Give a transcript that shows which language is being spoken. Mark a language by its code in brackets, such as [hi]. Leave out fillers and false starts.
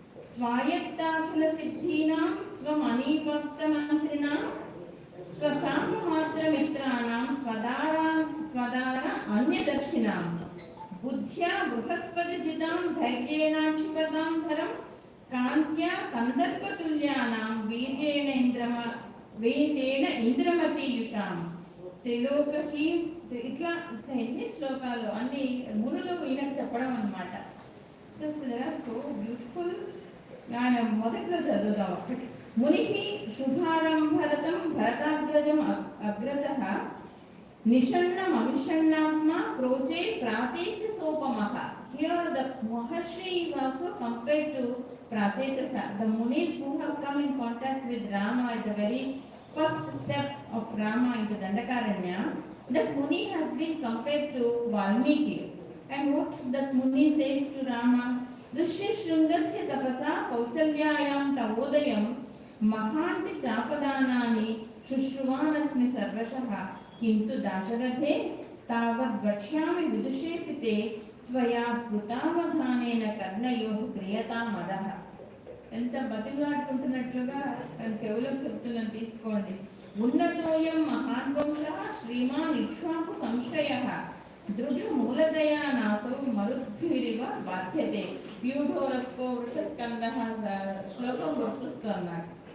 [sa] स्वायत्ताखिलसिद्धीनां स्वमणिभक्तमन्त्रिणां स्वचापमात्रमित्राणां स्वदार अन्यदक्षिणां बुद्ध्या बृहस्पतिजितां धैर्येणाक्षिपतां धरं कान्त्या कन्दर्पतुल्यानां वीर्येण इंद्रमतीयुषां [te] త్రిలోకీ ఇట్లా ఎన్ని శ్లోకాలు అన్ని మునులు ఈయనకు చెప్పడం అన్నమాట. So beautiful. ఆయన మొదట్లో చదువుదాం ఒకటి. [sa] ముని శుభారంభరతం భరతాగ్రజం అగ్రతః నిషణ్ణం అవిషణ్ణాత్మా ప్రోచే ప్రాతేచ సోపమః. [en] Here the Maharshi is also compared to Prachetasa. The Munis who have come in contact with Rama at the very first step of Rama into Dandakaranya, that Muni has been compared to Valmiki. And what that Muni says to Rama, [sa] Rishi Shrungasya tapasa kausalyayam tavodayam mahanti chapadanani shushruvanasmi sarvashaha kintu dasharathe tavad vachyami vidushe त्वया कृतावधानेन कर्णयोः क्रियता मदः. [te] ఎంత బతిలాడుకుంటున్నట్లుగా తన చెవులో చెప్తున్నాను, తీసుకోండి. [sa] ఉన్నతోయం మహాన్వంశః శ్రీమాన్ ఇక్ష్వాకు సంశ్రయః దృఢ మూలదయా నాసౌ మరుద్భిరివ బాధ్యతే. ప్యూఢోరస్కో వృషస్కందః [te] శ్లోకం గుర్తుస్తున్నాడు.